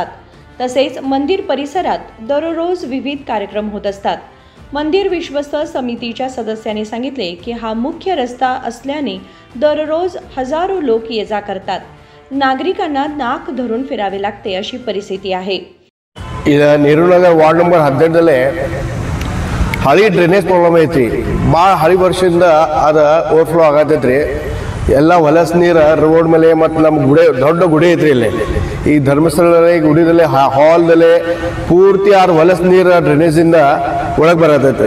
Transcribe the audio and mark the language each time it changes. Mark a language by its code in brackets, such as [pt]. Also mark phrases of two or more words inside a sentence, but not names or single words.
[mr] तसेच मंदिर परिसरात दररोज विविध कार्यक्रम होत असतात. मंदिर विश्वस्त समितीच्या सदस्यांनी सांगितले की हा मुख्य रस्ता असल्याने दररोज हजारो लोक ये जा करतात. नागरिकांना नाक धरून फिरावे लागते अशी परिस्थिती आहे. [kn] नेहरू नगर [en] ward number [kn] 18 ಹಳಿ [en] drainage problem [kn] ಐತಿ. ಭಾಳ ಹಳಿ ವರ್ಷದಿಂದ ಅದು ಓವರ್ಫ್ಲೋ ಆಗತೈತ್ರಿ. ಎಲ್ಲ ಹೊಲಸ್ ನೀರು ರೋಡ್ ಮೇಲೆ ಮತ್ತು ನಮ್ಮ ಗುಡಿ ದೊಡ್ಡ ಗುಡಿ ಐತ್ರಿ. ಇಲ್ಲಿ ಈ ಧರ್ಮಸ್ಥಳದಲ್ಲಿ ಗುಡಿದಲ್ಲಿ ಹಾಲ್ದಲ್ಲಿ ಪೂರ್ತಿ ಆರು ಹೊಲಸ್ ನೀರು ಡ್ರೈನೇಜಿಂದ ಒಳಗೆ ಬರತೈತ್ರಿ.